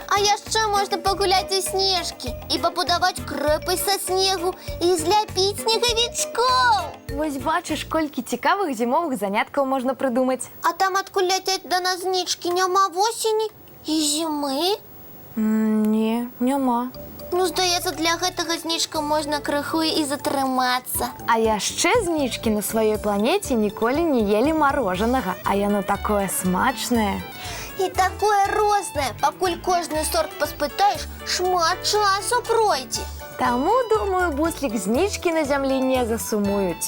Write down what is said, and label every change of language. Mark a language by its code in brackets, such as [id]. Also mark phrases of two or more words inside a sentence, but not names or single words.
[be] А яшчэ можна пагуляць у снежкі і пабудаваць крэпасць са снегу і зляпіць снегавічкоў. Вось бачыш, колькі цікавых зімовых заняткаў можна прыдумаць. А там, адкуль ляцяць да нас знічкі, няма восені і зімы? [uk] Ні, нема. [be] Ну, здається, для гэтага знічка можна крыху і затрымацца. А яшчэ знічкі на сваёй планеце ніколі не елі марожанага, а яно такое смачнае. І такое рознае, пакуль кожны сорт паспытаеш, шмат часу пройдзе. Таму, думаю, буслік знічкі на зямлі не засумуюць.